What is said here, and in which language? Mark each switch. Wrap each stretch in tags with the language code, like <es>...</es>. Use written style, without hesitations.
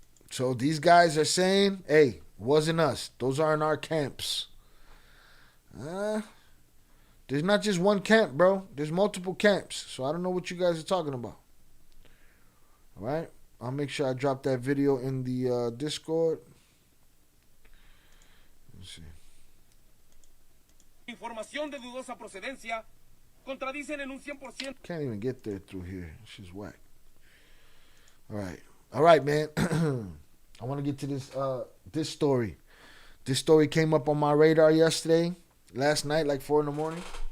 <en>So these guys are saying, hey, wasn't us. Those aren't our camps. There's not just one camp, bro. There's multiple camps. So I don't know what you guys are talking about. All right? I'll make sure I drop that video in the Discord. Let's see.</en> <es>Información de dudosa procedencia contradicen en un 100%.</es> <en>Can't even get there through here. She's whack. All right, man. I want to get to this story. This story came up on my radar last night, like 4 a.m.</en>